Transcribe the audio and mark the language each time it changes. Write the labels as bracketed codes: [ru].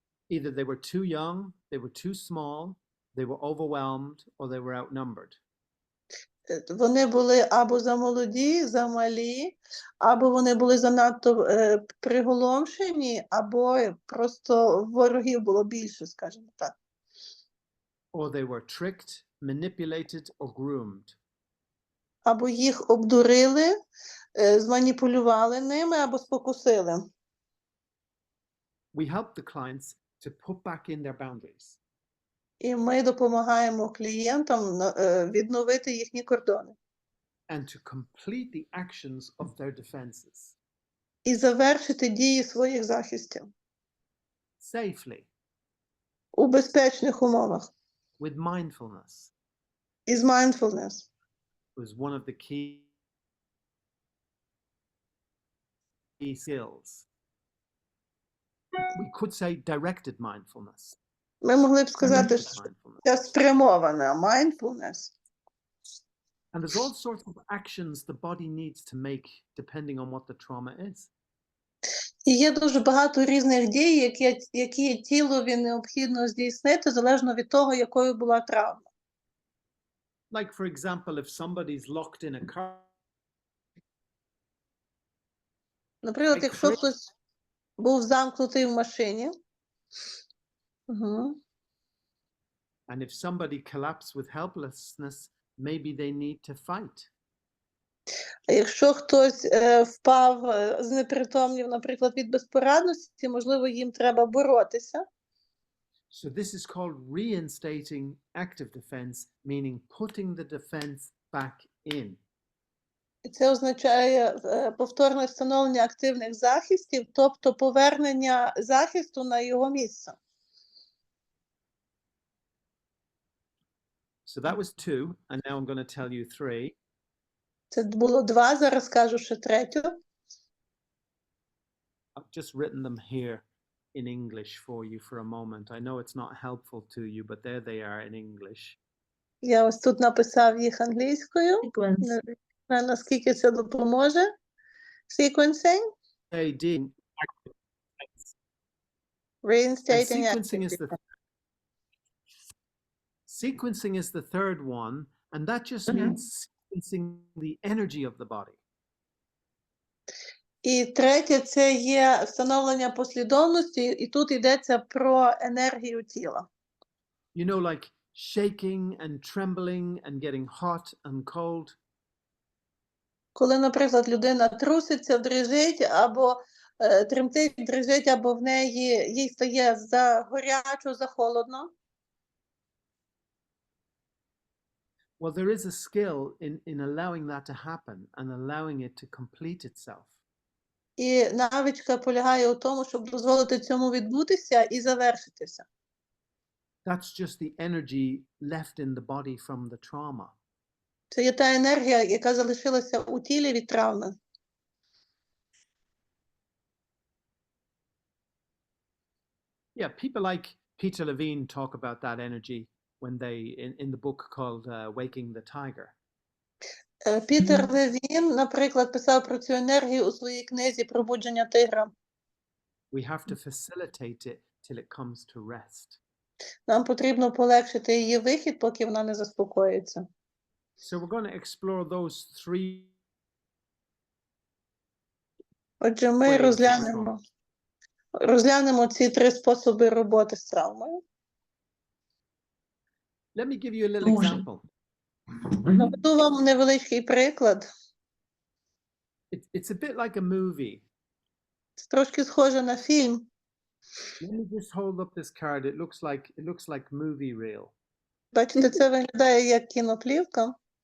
[en] Either they were too young, they were too small, they were overwhelmed, or they were outnumbered. [uk] Вони були або замолоді, замалі, або вони були занадто приголомшені, або просто ворогів було більше, скажімо так. [en] Or they were tricked, manipulated, or groomed. [uk] Або їх обдурили, зманіпулювали ними, або спокусили. [en] We help the clients to put back in their boundaries. [uk] І ми допомагаємо клієнтам відновити їхні кордони. [en] And to complete the actions of their defenses. [uk] І завершити дії своїх захистів. [en] Safely. [uk] У безпечних умовах. [en] With mindfulness. [uk] Із mindfulness. [en] Was one of the key skills. We could say directed mindfulness. [uk] Ми могли б сказати, що це спрямована mindfulness. [en] And there's all sorts of actions the body needs to make depending on what the trauma is. [uk] І є дуже багато різних дій, які тілові необхідно здійснити, залежно від того, якою була травма. [en] Like, for example, if somebody's locked in a car, [uk] Наприклад, [en] Like [uk] якщо cra- хтось був замкнутий в машині, [en] and if somebody collapsed with helplessness, maybe they need to fight. [uk] а якщо хтось впав, знепритомнів, наприклад, від безпорадності, можливо, їм треба боротися. [en] So this is called reinstating active defense, meaning putting the defense back in. [uk] І це означає повторне встановлення активних захистів, тобто повернення захисту на його місце. [en] So that was 2, and now I'm going to tell you 3. [uk] Це було 2, зараз скажу ще 3. [en] I've just written them here in English for you for a moment. I know it's not helpful to you, but there they are in English. [uk] Я ось тут написав їх англійською. [en] Sequence. [uk] Не знаю, наскільки це допоможе. [en] Sequencing. And Reinstating sequencing is the third one, and that just means sequencing the energy of the body. [uk] І третє – це є встановлення послідовності, і тут йдеться про енергію тіла. [en] You know, like shaking and trembling and getting hot and cold. [uk] Коли, наприклад, людина труситься, дрижить, або тремтить, дрижить, або в неї їй стає за гарячо, за холодно. [en] Well, there is a skill in allowing that to happen and allowing it to complete itself. [uk] І навичка полягає у тому, щоб дозволити цьому відбутися і завершитися. [en] That's just the energy left in the body from the trauma. [uk] Це є та енергія, яка залишилася у тілі від травми. [en] Yeah, people like Peter Levine talk about that energy when they in the book called Waking the Tiger. [uk] Пітер Левін, наприклад, писав про цю енергію у своїй книзі «Пробудження тигра». [en] We have to facilitate it till it comes to rest. [uk] Нам потрібно полегшити її вихід, поки вона не заспокоїться. [en] So we're going to explore those 3. [uk] Отже, ми розглянемо ці 3 способи роботи з травмою. [en] Let me give you a little example. [uk] Наведу вам невеличкий приклад. [en] It's a bit like a movie. [uk] Це трошки схоже на фільм. [en] Let me just hold up this card. It looks like movie reel. [uk] Бачите, це виглядає як кіноплівка.